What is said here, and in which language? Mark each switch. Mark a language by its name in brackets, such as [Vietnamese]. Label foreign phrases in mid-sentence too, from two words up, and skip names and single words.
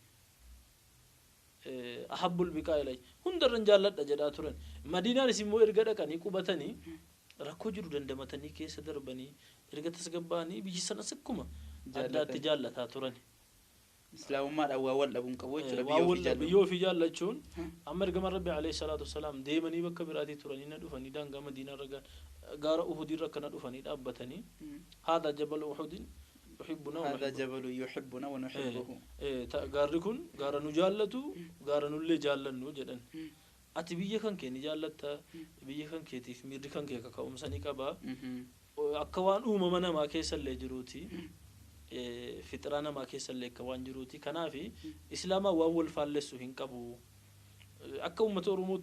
[Arabic] أحب البقاع إلي [Oromo] hundarran jaalladha jedhaa turan madiinaanis immoo erga dhaqanii qubatanii rakkoo jiru dandamatanii keessa darbanii erga tasgabbaanii biyyi sanas akkuma addaatti jaallataa turan islaamummaadhaan waa wal dhabuun qabu jechuudha biyyoo fi jaallachuun amma ergama rabbi [Arabic] عليه الصلاة والسلام [Oromo] deemanii bakka biraatii turanii na dhufanii daangaa madiinaa ragaan gaara uhudiirra akkana dhufanii dhaabbatanii [Arabic] هذا جبل أحد يحبنا هذا جبل يحبنا ونحبه [Oromo] gaarri kun gaara nu jaallatu gaara nullee jaallannu jedhan ati biyya kan kee ni jaallatta biyya kan keetiif miirri kan kee kaka'umsanii qaba akka waan uumama namaa keessallee jiruuti fixraa namaa keessallee akka waan jiruuti kanaafi islaamaa waan wal faallessu hin qabu akka uummata oromootti